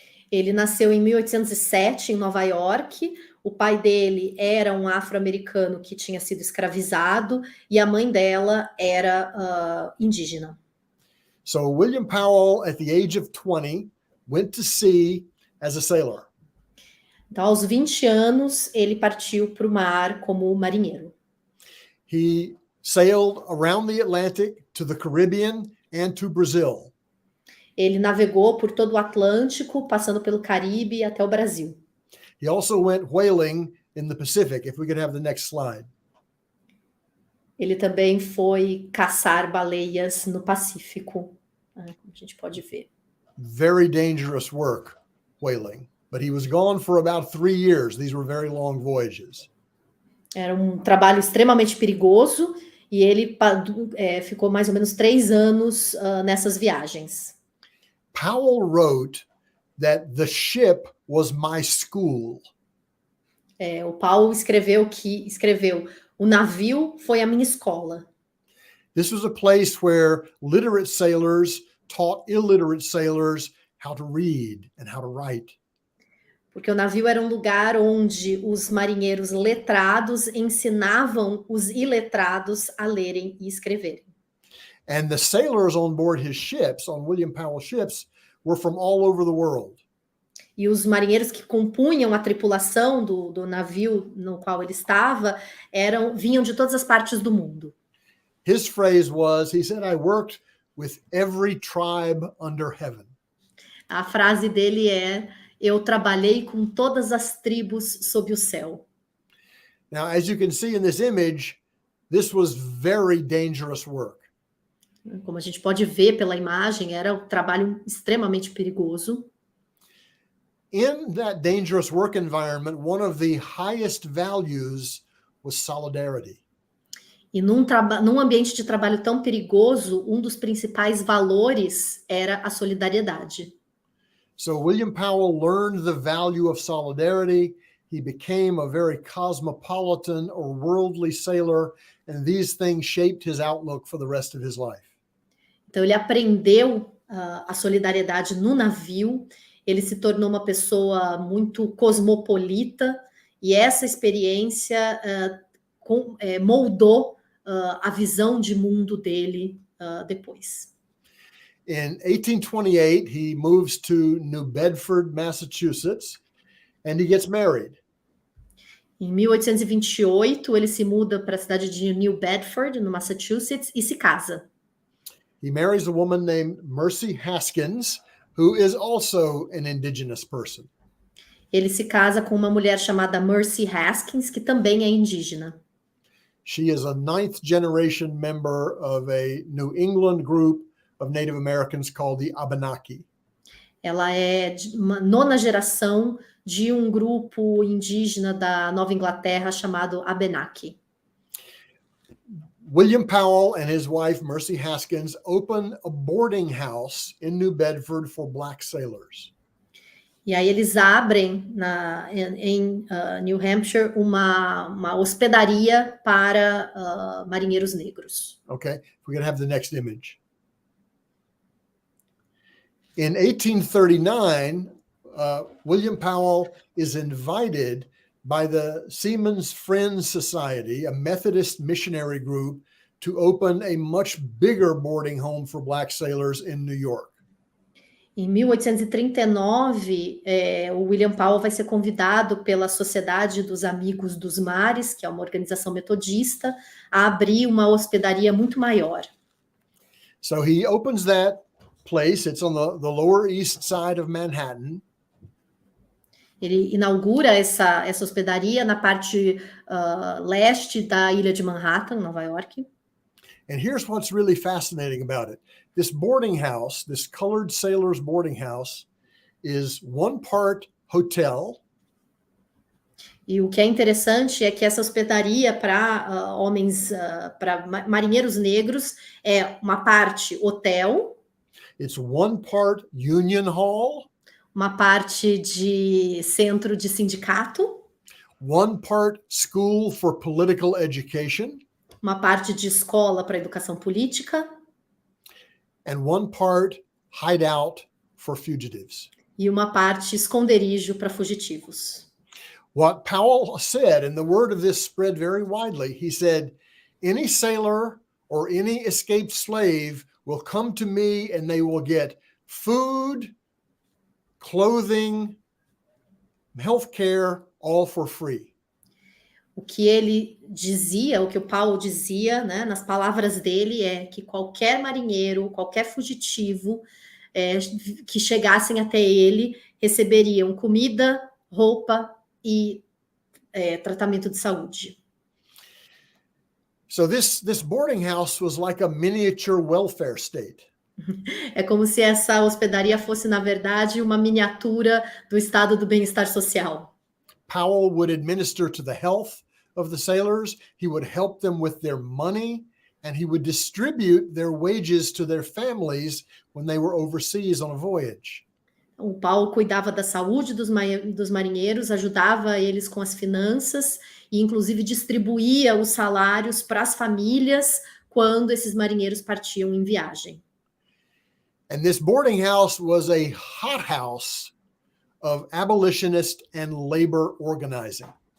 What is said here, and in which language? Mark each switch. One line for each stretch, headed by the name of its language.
Portuguese: Ele nasceu em 1807 em Nova York. O pai dele era um afro-americano que tinha sido escravizado e a mãe dela era indígena.
English: So William Powell, at the age of 20, went to sea as a sailor.
Portuguese: Então, aos 20 anos, ele partiu para o mar como marinheiro.
English: He sailed around the Atlantic to the Caribbean and to Brazil.
Portuguese: Ele navegou por todo o Atlântico, passando pelo Caribe até o Brasil.
English: He also went whaling in the Pacific, if we could have the next slide.
Portuguese: Ele também foi caçar baleias no Pacífico, como a gente pode ver.
English: Very dangerous work, whaling. But he was gone for about 3 years. These were very long voyages.
Portuguese: Era um trabalho extremamente perigoso e ele ficou mais ou menos 3 anos nessas viagens.
English: Powell wrote that the ship was my school.
Portuguese: O Powell escreveu, o navio foi a minha escola.
English: This was a place where literate sailors taught illiterate sailors how to read and how to write.
Portuguese: Porque o navio era um lugar onde os marinheiros letrados ensinavam os iletrados a lerem e escreverem.
English: And the sailors on board his ships, on William Powell's ships, were from all over the world.
Portuguese: E os marinheiros que compunham a tripulação do navio no qual ele estava vinham de todas as partes do mundo.
English: His phrase was, he said, I worked with every tribe under heaven.
Portuguese: A frase dele é: eu trabalhei com todas as tribos sob o céu.
English: Now, as you can see in this image, this was very dangerous work.
Portuguese: Como a gente pode ver pela imagem, era um trabalho extremamente perigoso.
English: In that dangerous work environment, one of the highest values was solidarity.
Portuguese: E num ambiente de trabalho tão perigoso, um dos principais valores era a solidariedade.
English: So William Powell learned the value of solidarity. He became a very cosmopolitan or worldly sailor, and these things shaped his outlook for the rest of his life.
Portuguese: Então ele aprendeu a solidariedade no navio, ele se tornou uma pessoa muito cosmopolita, e essa experiência moldou a visão de mundo dele depois.
English: In 1828, he moves to New Bedford, Massachusetts, and he gets married.
Portuguese: Em 1828, ele se muda para a cidade de New Bedford, no Massachusetts, e se casa.
English: He marries a woman named Mercy Haskins, who is also an indigenous person.
Portuguese: Ele se casa com uma mulher chamada Mercy Haskins, que também é indígena.
English: She is a 9th generation member of a New England group of Native Americans called the Abenaki.
Portuguese: Ela é de uma 9ª geração de um grupo indígena da Nova Inglaterra chamado Abenaki.
English: William Powell and his wife, Mercy Haskins, open a boarding house in New Bedford for black sailors.
Portuguese: E aí eles abrem em New Hampshire uma hospedaria para marinheiros negros.
English: Okay, we're going to have the next image. In 1839, William Powell is invited by the Seamen's Friends Society, a Methodist missionary group, to open a much bigger boarding home for black sailors in New York.
Portuguese: Em 1839, o William Powell vai ser convidado pela Sociedade dos Amigos dos Mares, que é uma organização metodista, a abrir uma hospedaria muito maior.
English: So he opens that place. It's on the Lower East Side of Manhattan.
Portuguese: Ele inaugura essa hospedaria na parte leste da ilha de Manhattan, Nova York.
English: And here's what's really fascinating about it. This boarding house, this colored sailors boarding house, is one part hotel.
Portuguese: E o que é interessante é que essa hospedaria para para marinheiros negros é uma parte hotel.
English: It's one part union hall.
Portuguese: Uma parte de centro de sindicato.
English: One part school for political education.
Portuguese: Uma parte de escola para educação política.
English: And one part hideout for fugitives.
Portuguese: E uma parte esconderijo para fugitivos.
English: What Powell said, and the word of this spread very widely, he said, any sailor or any escaped slave will come to me and they will get food, clothing, healthcare, all for free.
Portuguese: O que ele dizia, o que o Paulo dizia, né, nas palavras dele, é que qualquer marinheiro, qualquer fugitivo que chegassem até ele, receberiam comida, roupa e tratamento de saúde.
English: So this boarding house was like a miniature welfare state.
Portuguese: É como se essa hospedaria fosse, na verdade, uma miniatura do estado do bem-estar social.
English: Powell would administer to the health of the sailors. He would help them with their money, and he would distribute their wages to their families when they were overseas on a voyage.
Portuguese: O Paulo cuidava da saúde dos marinheiros, ajudava eles com as finanças e, inclusive, distribuía os salários para as famílias quando esses marinheiros partiam em viagem.
English: And this boarding house was a hothouse of abolitionist and labor organizing.